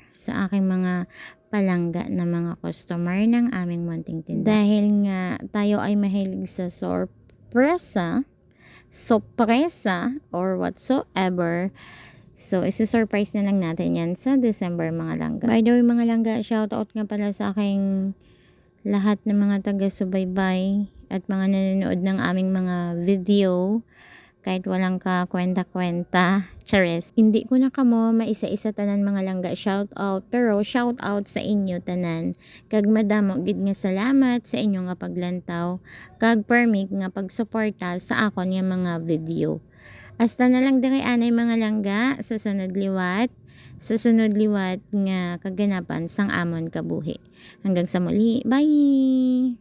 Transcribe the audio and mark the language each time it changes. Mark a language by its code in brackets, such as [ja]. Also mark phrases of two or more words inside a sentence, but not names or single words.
[tl] Sa aking mga palangga na mga customer ng aming munting tindahan. Dahil nga tayo ay mahilig sa sorpresa, [en] or whatsoever. [tl] So, isi-surprise na lang natin yan sa December mga langga. [en] By the way [tl] mga langga, shoutout nga pala sa aking lahat ng mga taga-subaybay at mga nanonood ng aming mga video. Kahit walang ka kwenta-kwenta. [hil] Charis. Hindi ko na kamo maisa-isa tanan mga langga shoutout. Pero shoutout sa inyo tanan. Kag madamo gid nga salamat sa inyo nga paglantaw. Kag permig nga pagsuporta sa akon nga mga video. Hasta na lang diri anay mga langga sa sunod liwat nga kaganapan sang amon kabuhi. [tl] Hanggang sa muli. Bye!